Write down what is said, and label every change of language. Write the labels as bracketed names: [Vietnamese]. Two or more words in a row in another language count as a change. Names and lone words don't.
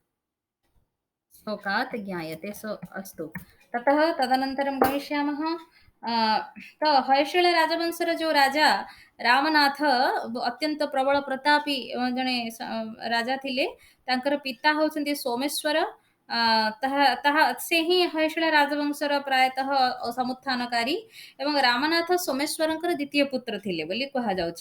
[Sanskrit] श्लोकात् ज्ञायते। सो अस्तु। ततः तदनन्तरं गमिष्यामः। अ, [Odia] ତ ହୟଶିଳ ରାଜବଂଶର ଯୋଉ ରାଜା ରାମନାଥ ଅତ୍ୟନ୍ତ ପ୍ରବଳ ପ୍ରତାପୀ ଜଣେ ରାଜା ଥିଲେ। ତାଙ୍କର ପିତା ହଉଛନ୍ତି ସୋମେଶ୍ୱର। ତାହା ତାହା ସେ ହିଁ ହୟଶିଳ ରାଜବଂଶର ପ୍ରାୟତଃ ସମୁତ୍ଥାନକାରୀ ଏବଂ ରାମନାଥ ସୋମେଶ୍ୱରଙ୍କର ଦ୍ୱିତୀୟ ପୁତ୍ର ଥିଲେ ବୋଲି କୁହାଯାଉଛି।